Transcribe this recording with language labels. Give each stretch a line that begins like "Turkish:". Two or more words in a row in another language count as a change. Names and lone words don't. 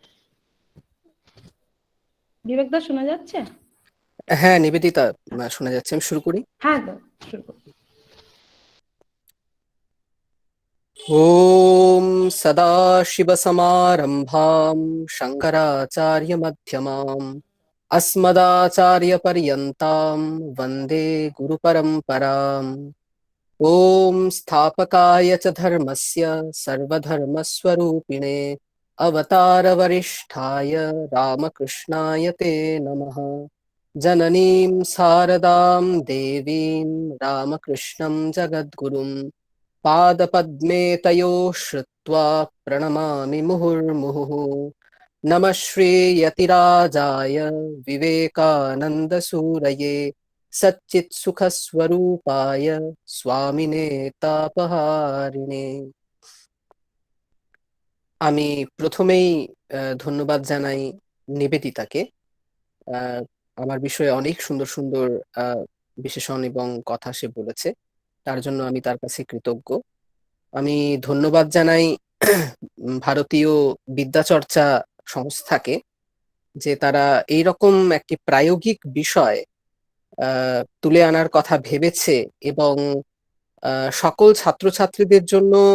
Bangla: বিবেক দা শোনা যাচ্ছে? হ্যাঁ নিবেদিতা, শোনা যাচ্ছে। আমি শুরু করি। হ্যাঁ দা শুরু করুন।
Sanskrit: ওম সদাশিবসমারম্ভাম শঙ্করাচার্যমধ্যমাম अस्मदाचार्यपर्यन्तां वन्दे गुरुपरम्पराम्। ॐ स्थापकाय च धर्मस्य सर्वधर्मस्वरूपिणे अवतारवरिष्ठाय रामकृष्णाय ते नमः। जननीं शारदां देवीं रामकृष्णं जगद्गुरुं पादपद्मे तयोः श्रुत्वा प्रणमामि मुहुर्मुहुः। नमः श्रीयतिराजाय विवेकानन्दसूरये सच्चित्सुखस्वरूपाय स्वामिने तापहारिणे।
Bangla: আমি প্রথমেই ধন্যবাদ জানাই নিবেদিতাকে। আমার বিষয়ে অনেক সুন্দর সুন্দর বিশেষণ এবং কথা সে বলেছে, তার জন্য আমি তার কাছে কৃতজ্ঞ। আমি ধন্যবাদ জানাই ভারতীয় বিদ্যাচর্চা সংস্থাকে, যে তারা এইরকম একটি প্রায়োগিক বিষয় তুলে আনার কথা ভেবেছে এবং সকল ছাত্রছাত্রীদের জন্য